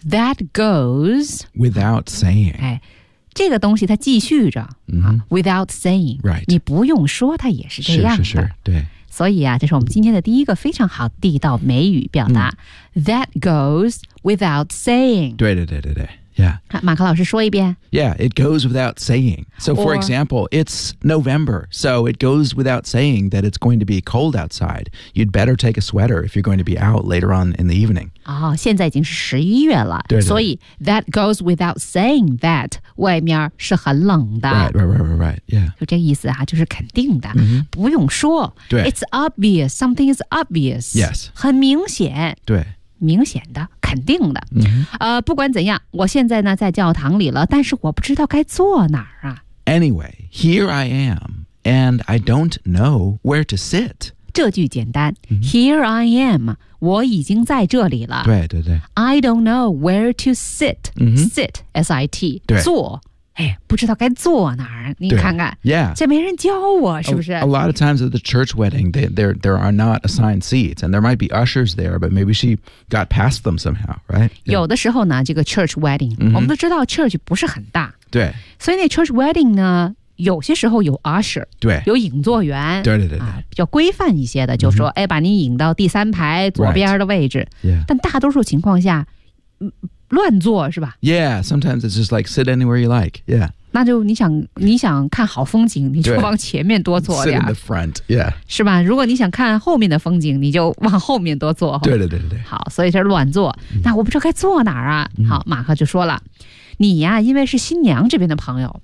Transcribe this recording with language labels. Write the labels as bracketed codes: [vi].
[en] that goes without saying. [zh] 哎。这个东西它继续着、 [en] mm-hmm. without saying、 right. [zh] 你不用说它也是这样的是对所以啊这是我们今天的第一个非常好地道美语表达、mm-hmm. [en] that goes without saying [zh] 对对对对对、yeah. 马克老师说一遍 [en] yeah it goes without saying so for example it's November so it goes without saying that it's going to be cold outside you'd better take a sweater if you're going to be out later on in the evening、 [zh] oh, 现在已经是十一月了对对所以 [en] that goes without saying that [zh] 外面是很冷的 [en] right, yeah. [zh] 就这意思、啊、就是肯定的、 [en] mm-hmm. [zh] 不用说对 [en] It's obvious, something is obvious Yes [zh] 很明显对明显的肯定的、 [en] mm-hmm. [zh] 不管怎样我现在呢在教堂里了但是我不知道该坐哪儿啊 [en] Anyway, here I am and I don't know where to sit [zh] 这句简单、mm-hmm. [en] Here I am, [zh] 我已经在这里了对对对 [en] I don't know where to sit、 mm-hmm. Sit, S-I-T [zh] 对坐哎，不知道该坐哪儿，你看看 [en] ，Yeah， [zh] 这没人教我，是不是 [en] ？A lot of times at the church wedding, there are not assigned seats, and there might be ushers there, but maybe she got past them somehow, right?、 [zh] Yeah. 有的时候呢，这个 church wedding，、 [en] mm-hmm. [zh] 我们都知道 church 不是很大，对，所以那 church wedding 呢，有些时候有 usher，对，有引座员，对对对对，啊、比较规范一些的，就说、mm-hmm. 哎，把你引到第三排左边的位置， [en] right. yeah. [zh] 但大多数情况下，乱坐是吧 [en] Yeah, sometimes it's just like sit anywhere you like, yeah. [zh] 那就你想看好风景你就往前面多坐 [en] 点。Sit in the front, yeah. [zh] 是吧如果你想看后面的风景你就往后面多坐。对对对对。好所以这乱坐、嗯。那我不知道该坐哪儿啊、嗯、好马克就说了。你呀、啊、因为是新娘这边的朋友。